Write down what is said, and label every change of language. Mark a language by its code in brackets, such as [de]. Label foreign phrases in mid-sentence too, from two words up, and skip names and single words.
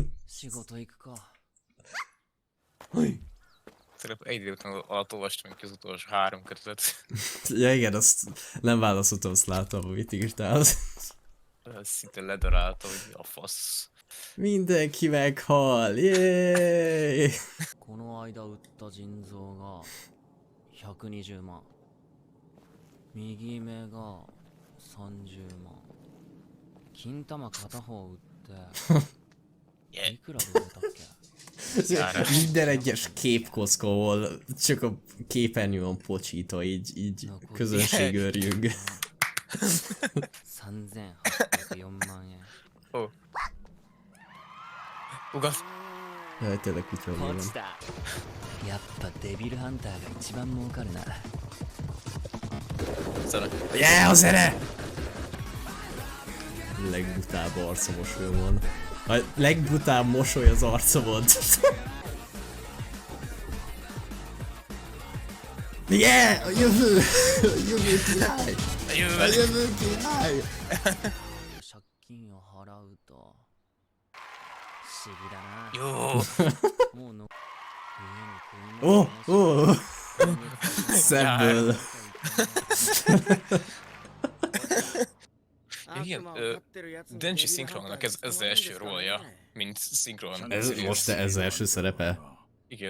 [hu] Szerintem egy idő után alatt olvastam ki az utolsó 3 kötetet. Ja, igen, azt nem válaszoltam, azt láttam, amit írtál. Szinte ledarálta, hogy a fasz. Mindenki meghal, jéééé! [ja] この間売った腎臓が120万、右目が30万、金玉片方売っていくらで売れたっけ？ [hu] Minden egyes képkocka, ahol csak a képernyő van pocsítva, így közönség örjünk. [ja] 3804 万円。 [hu] Ó. Ugat. Jaj, tényleg kutya van. [ja] 落ちた。やっぱデビルハンターが一番儲かるな。 [en] Yeah, [hu] a zene! Legbutább arcamosolyom van. A legbutább mosoly az arcomon. Yeah! A jövő! A jövő király! A jövő király! [ja] 借金を払うと不思議だな。 [hu] Jó. [ja] もうの [hu] Ó! Ó! Szemből. Igen, Denji szinkronnak ez az első rolja, mint szinkron. Ez most ez első szerepe. Igen.